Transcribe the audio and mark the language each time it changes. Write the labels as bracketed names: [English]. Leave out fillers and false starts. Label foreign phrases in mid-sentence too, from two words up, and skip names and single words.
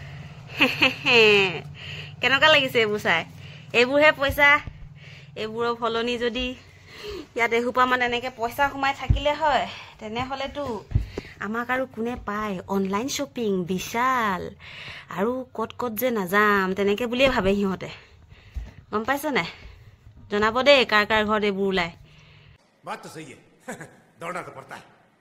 [Assamese] কেনেকুৱা লাগিছে এইবোৰ চাই এইবোৰহে পইচা এইবোৰৰ ফলনি যদি ইয়াত এহুপা মানে এনেকে পইচা সোমাই থাকিলে হয় তেনেহলেতো আমাক আৰু কোনে পায় [English] online shopping [Assamese] বিশাল আৰু কত যে নাযাম তেনেকে বুলিয়ে ভাবে সিহঁতে গম পাইছ না জনাব দেই কাৰ ঘৰত এইবোৰ ওলাই [Hindi] बात तो सही है दौड़ना तो पड़ता है